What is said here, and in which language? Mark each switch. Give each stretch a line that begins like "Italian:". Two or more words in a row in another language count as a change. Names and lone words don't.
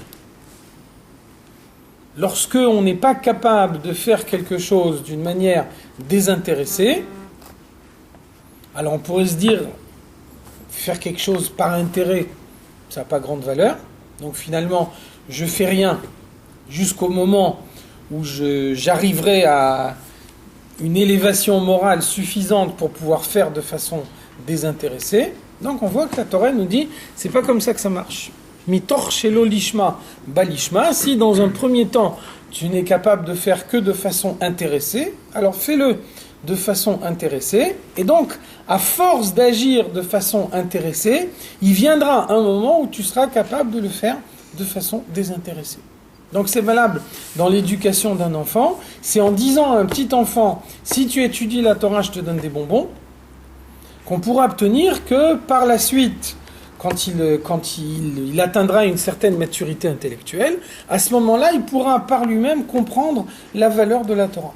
French: Lorsque on n'est pas capable de faire quelque chose d'une manière désintéressée, alors on pourrait se dire, faire quelque chose par intérêt, ça n'a pas grande valeur. Donc finalement, je fais rien jusqu'au moment où j'arriverai à une élévation morale suffisante pour pouvoir faire de façon désintéressée. Donc on voit que la Torah nous dit, c'est pas comme ça que ça marche.
Hebrew: מתוך שלא לשמה בא לשמה,
French: si dans un premier temps tu n'es capable de faire que de façon intéressée, alors fais-le de façon intéressée, et donc à force d'agir de façon intéressée, il viendra un moment où tu seras capable de le faire de façon désintéressée. Donc c'est valable dans l'éducation d'un enfant, c'est en disant à un petit enfant, si tu étudies la Torah, je te donne des bonbons, qu'on pourra obtenir que par la suite, quand il atteindra une certaine maturité intellectuelle, à ce moment-là, il pourra par lui-même comprendre la valeur de la Torah.